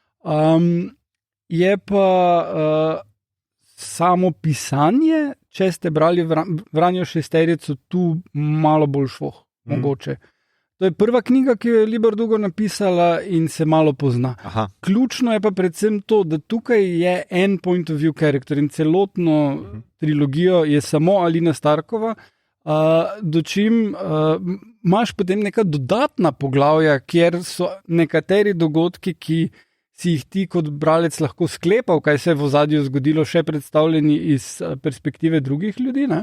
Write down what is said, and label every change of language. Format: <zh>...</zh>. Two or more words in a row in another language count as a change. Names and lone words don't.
<sl>Je pa samo pisanje, če ste brali Vranje šesterico, tu malo bolj švoh, mogoče. To je prva knjiga, ki jo je Lej Bardugo napisala in se malo pozna. Ključno je pa predvsem to, da tukaj je en</sl> <en>point of view character</en> <sl>in celotno trilogijo je samo Alina Starkova, dočim imaš potem neka dodatna poglavja, kjer so nekateri dogodki, ki si jih ti kot bralec lahko sklepal, kaj se je v ozadju zgodilo, še predstavljeni iz perspektive drugih ljudi, ne?</sl>